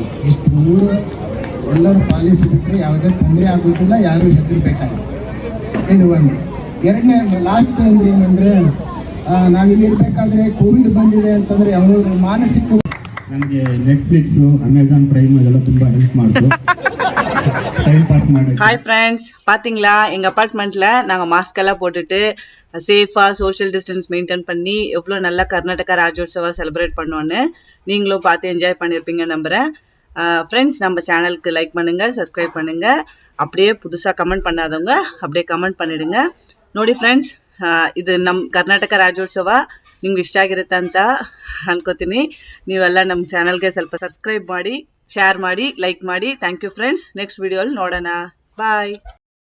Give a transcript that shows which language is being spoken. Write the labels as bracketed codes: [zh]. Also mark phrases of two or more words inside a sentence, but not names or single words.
[kn] ಇಷ್ಟು ಮೂರು ಎಲ್ಲರೂ ಪಾಲಿಸಿಬಿಟ್ರೆ ಯಾವುದೇ ತೊಂದರೆ ಆಗೋದಿಲ್ಲ, ಯಾರೂ ಹೆದರ್ಬೇಕಾಗಿಲ್ಲ. ಇದು ಒಂದು. ಎರಡನೇ ಲಾಸ್ಟ್ ಅಂದ್ರೆ ಏನಂದ್ರೆ, ನಾವಿಲ್ಲಿರ್ಬೇಕಾದ್ರೆ ಕೋವಿಡ್ ಬಂದಿದೆ ಅಂತಂದ್ರೆ ಅವರು ಮಾನಸಿಕ. ನನಗೆ ನೆಟ್ಫ್ಲಿಕ್ಸು, ಅಮೆಝಾನ್ ಪ್ರೈಮ್ ಇದೆಲ್ಲ ತುಂಬ ಹೆಲ್ಪ್ ಮಾಡ್ತು [en] time pass [kn] ಮಾಡಿ. [en] Hi friends, [ta] பார்த்தீங்களா எங்கள் அப்பார்ட்மெண்ட்டில் நாங்கள் மாஸ்க் எல்லாம் போட்டுட்டு சேஃபாக [en] social distance maintain [ta] பண்ணி எவ்வளோ நல்லா கர்நாடகா ராஜோத்சவா செலிப்ரேட் பண்ணோன்னு நீங்களும் பார்த்து என்ஜாய் பண்ணியிருப்பீங்க நம்புகிறேன். ஃப்ரெண்ட்ஸ், நம்ம சேனலுக்கு லைக் பண்ணுங்கள், சப்ஸ்கிரைப் பண்ணுங்கள். அப்படியே புதுசாக கமெண்ட் பண்ணாதவங்க அப்படியே ಕಮೆಂಟ್ ಮಾಡಿடுங்க. [kn] ನೋಡಿ ಫ್ರೆಂಡ್ಸ್, ಇದು ನಮ್ಮ ಕರ್ನಾಟಕ ರಾಜ್ಯೋತ್ಸವ ನಿಮ್ಗೆ ಇಷ್ಟ ಆಗಿರುತ್ತೆ ಅಂತ ಅನ್ಕೋತೀನಿ. ನೀವೆಲ್ಲ ನಮ್ಮ ಚಾನಲ್ಗೆ ಸ್ವಲ್ಪ ಸಬ್ಸ್ಕ್ರೈಬ್ ಮಾಡಿ, ಶೇರ್ ಮಾಡಿ, ಲೈಕ್ ಮಾಡಿ. [en] Thank you friends. next video [kn] ನೋಡೋಣ. ಬಾಯ್.